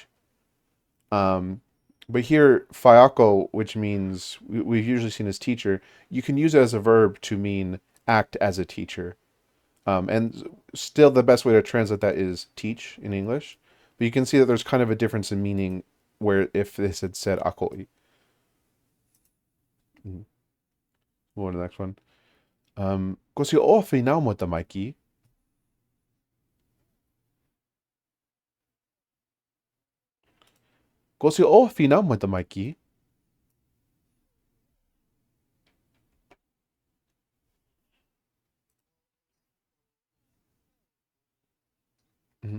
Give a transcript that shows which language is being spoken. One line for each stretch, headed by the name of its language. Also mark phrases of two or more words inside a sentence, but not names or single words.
English: Um, but here fiaco, which means we've usually seen as teacher, you can use it as a verb to mean act as a teacher. And still the best way to translate that is teach in English. But you can see that there's kind of a difference in meaning where if this had said akoi. Mhm. We'll go to the next one.
Tongan: Ko si o finau mo tamaiki. Ko si o finau mo tamaiki. Mhm.